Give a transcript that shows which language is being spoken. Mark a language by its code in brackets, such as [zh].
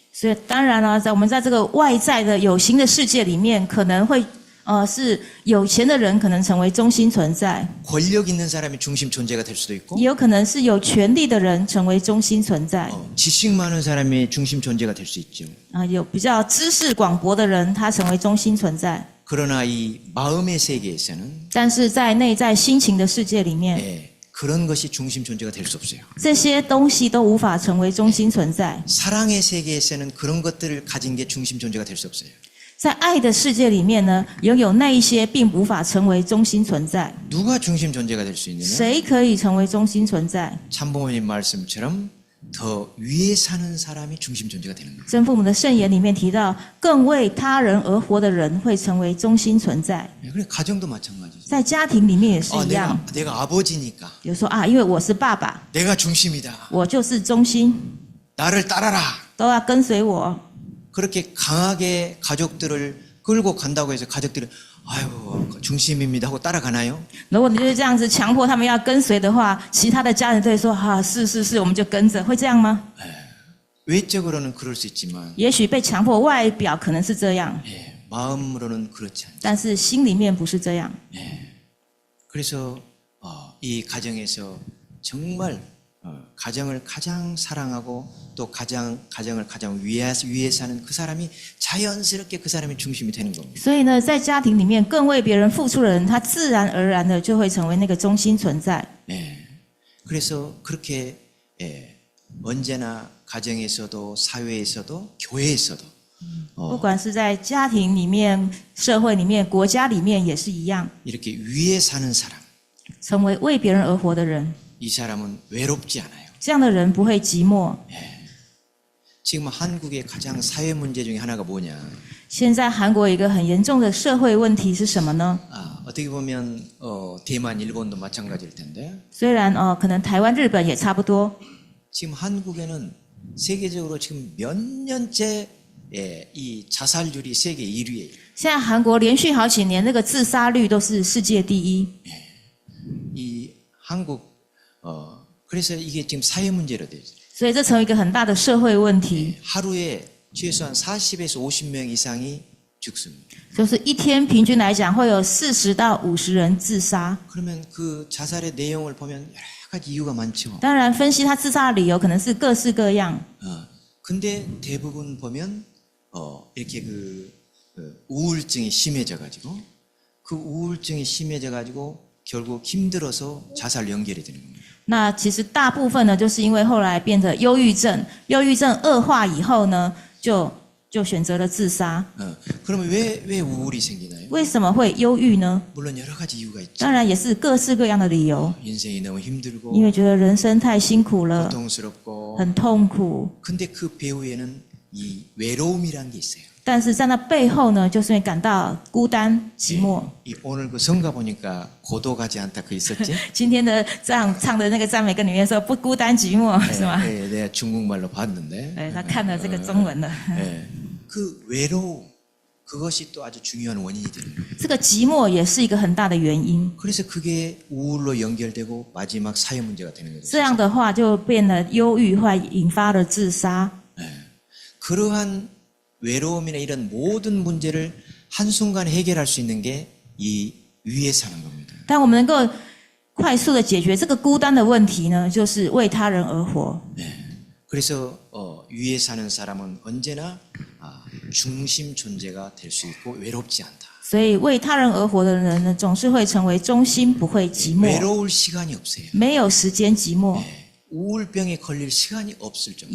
[zh] 所以当然了，我们在这个外在的有形的世界里面，可能会是有钱的人可能成为中心存在， [ko] 권력 있는 사람이 중심 존재가 될 수도 있고 [zh] 也有可能是有权力的人成为中心存在。 [ko] 지식 많은 사람이 중심 존재가 될 수 있죠. [zh] 有比较知识广博的人，他成为中心存在。 [ko] 그러나 이 마음의 세계에서는 [zh] 但是在内在心情的世界里面， [ko] 예, 그런 것이 중심 존재가 될 수 없어요. [zh] 这些东西都无法成为中心存在。 [ko] 사랑의 세계에서는 그런 것들을 가진 게 중심 존재가 될 수 없어요. [zh] 在爱的世界里面呢，拥有那一些并无法成为中心存在。 [ko] 누가 중심 존재가 될 수 있느냐? [zh] 谁可以成为中心存在？ [ko] 참부모님 말씀처럼 더 위에 사는 사람이 중심 존재가 되는 거예요. [zh] 真父母的圣言里面提到，更为他人而活的人会成为中心存在。 [ko] 그래 가정도 마찬가지죠. [zh] 在家庭里面也是一样。 [ko] 내가 아버지니까 [zh] 比如说因为我是爸爸， [ko] 내가 중심이다. [zh] 我就是中心， [ko] 나를 따라라. [zh] 都要跟随我。 [ko] 그렇게 강하게 가족들을 끌고 간다고 해서 가족들은 아유 중심입니다 하고 따라가나요? [zh] 如果你就是这样子强迫他们要跟随的话，其他的家人都会说是，我们就跟着，会这样吗？ [ko] 외적으로는 그럴 수 있지만 [zh] 也许被强迫，外表可能是这样， [ko] 예, 마음으로는 그렇지 않죠. [zh] 但是心里面不是这样。 [ko] 그래서 이 가정에서 정말 가정을 가장 사랑하고 또 가정을 가장 위해 사는 그 사람이 자연스럽게 그 사람이 중심이 되는 겁니다. [zh] 所以呢，在家庭里面更为别人付出的人，他自然而然的就会成为那个中心存在。 [ko] 예. 그래서 그렇게 언제나 가정에서도 사회에서도 교회에서도 [zh] 不管是在家庭里面、社会里面、国家里面也是一样， [ko] 이렇게 위에 사는 사람 [zh] 成为为别人而活的人， [ko] 이 사람은 외롭지 않아요. [zh] 这样的人不会寂寞。 [ko] 지금 한국의 가장 사회 문제 중에 하나가 뭐냐? [zh] 现在韩国有一个很严重的社会问题是什么呢？ [ko] 어떻게 보면 대만, 일본도 마찬가지일 텐데 [zh] 虽然可能台湾、日本也差不多， [ko] 지금 한국에는 세계적으로 지금 몇 년째 이 자살률이 세계 1위예요. [zh] 现在韩国连续好几年那个自杀率都是世界第一。 [ko] 이 한국 그래서 이게 지금 사회 문제로 되죠. [zh] 所以这成为一个很大的社会问题， [ko] 하루에 최소한 40에서 50명 이상이 죽습니다. [zh] 就是一天平均来讲会有40到50人自杀。 [ko] 그러면 그 자살의 내용을 보면 여러 가지 이유가 많죠. [zh] 当然，分析他自杀的理由可能是各式各样， [ko] 근데 대부분 보면 이렇게 그 우울증이 심해져 가지고 그 우울증이 심해져 가지고 결국 힘들어서 자살 연결이 되는 겁니다. [zh] 那其实大部分呢，就是因为后来变得忧郁症，忧郁症恶化以后呢，就选择了自杀。 [ko] 그러면 왜 우울이 생기나요? [zh] 为什么会忧郁呢？ [ko] 물론 여러 가지 이유가 있죠. [zh] 当然也是各式各样的理由， [ko] 인생이 너무 힘들고 [zh] 因为觉得人生太辛苦了， [ko] 고통스럽고 [zh] 很痛苦。 [ko] 근데 그 배후에는 이 외로움이라는 게 있어요. [zh] 但是在那背后呢，就是会感到孤单、寂寞。 [ko] 이 오늘 그 성가 보니까 고독하지 않다 그 있었지? [zh] 今天的唱的那个赞美歌里面说不孤单寂寞，是吗？ [ko] 네, 내가 중국말로 봤는데 [zh] 对，他看了这个中文了。 [ko] 네, 그 외로움 그것이 또 아주 중요한 원인이 되는 거예요. [zh] 这个寂寞也是一个很大的原因。 [ko] 그래서 그게 우울로 연결되고 마지막 사회 문제가 되는 거죠. [zh] 这样的话就变得忧郁，会引发了自杀。 [ko] 그러한 외로움이나 이런 모든 문제를 한순간 해결할 수 있는 게 이 위에 사는 겁니다. [zh] 但我们能够快速的解决这个孤单的问题呢，就是为他人而活。 [ko] 그래서 위에 사는 사람은 언제나 중심 존재가 될 수 있고 외롭지 않다. [zh] 所以为他人而活的人呢，总是会成为中心，不会寂寞， [ko] 외로울 시간이 없어요. [zh] 没有时间寂寞， [ko] 우울병에 걸릴 시간이 없을 정도.